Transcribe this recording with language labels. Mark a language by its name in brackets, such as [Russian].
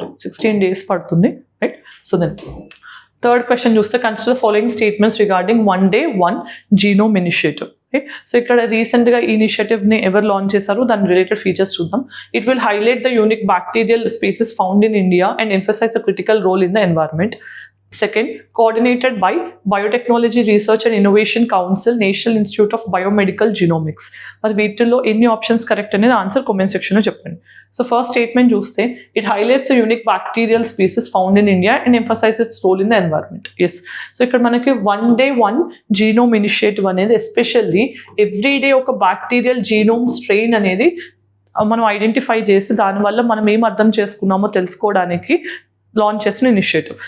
[Telugu] 16 days పడుతుంది. Right, so then third question చూస్తే consider following statements regarding 1 day 1 genome initiative. So ఇక్కడ రీసెంట్గా ఈ ఇనిషియేటివ్ని ఎవరు లాంచ్ చేశారు, దాని రిలేటెడ్ ఫీచర్స్ చూద్దాం. [English] It will highlight the unique bacterial species found in India and emphasise the critical role in the environment. Second, coordinated by Biotechnology Research and Innovation Council, National Institute of Biomedical Genomics. [Telugu] మరి వీటిల్లో ఎన్ని options correct అనేది answer comment సెక్షన్లో చెప్పండి. [English] So first statement చూస్తే it highlights the unique bacterial species found in India and emphasise its role in the environment. [Telugu] Yes, so ఇక్కడ మనకి 1 day 1 genome initiative అనేది ఎస్పెషల్లీ ఎవ్రీడే ఒక బ్యాక్టీరియల్ జీనోమ్ స్ట్రెయిన్ అనేది మనం identify చేసి దానివల్ల మనం ఏం అర్థం చేసుకున్నామో తెలుసుకోవడానికి లాంచ్ చేసిన ఇనిషియేటివ్.